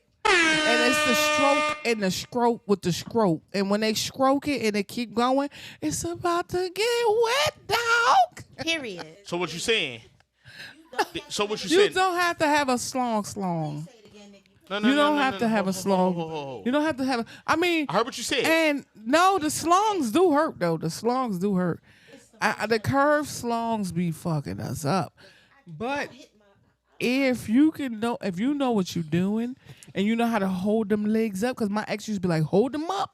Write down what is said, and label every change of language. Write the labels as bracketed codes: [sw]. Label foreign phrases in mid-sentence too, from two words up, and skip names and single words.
[en] And it's the stroke and the scrope with the scrope. And when they stroke it and they keep going, it's about to get wet, dog. Period. So what you saying? So what you You saying? don't have to have a slong. No, You don't have to have a Ho, slong. ho, ho, ho. You don't have to have I mean, I heard what you said. and no, the slongs do hurt though. The slongs do hurt. The curved slongs be fucking us up. But if you know what you're doing and you know how to hold them legs up, because my ex used to be like, hold them up.